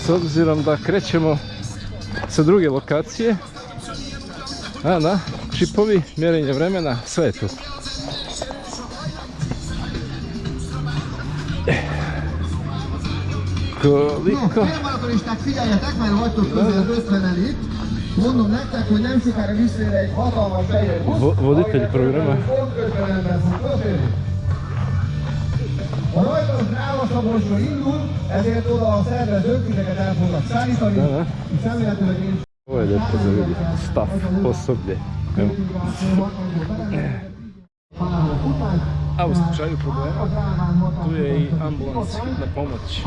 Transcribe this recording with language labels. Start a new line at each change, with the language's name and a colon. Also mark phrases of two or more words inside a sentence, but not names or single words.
Croatian: S obzirom da krećemo sa druge lokacije, da, čipovi, mjerenje vremena, sve je tu. Koliko? Voditelj programa.
Hungarian: A rajtos Dráván indul, ezért oda a szervezők titeket el fognak szállítani, és szemléletőleg én...
Croatian: Ovo je lijepo za vidjeti, stav, osoblje. A u slučaju problema, tu je i ambulans, hitna pomoć.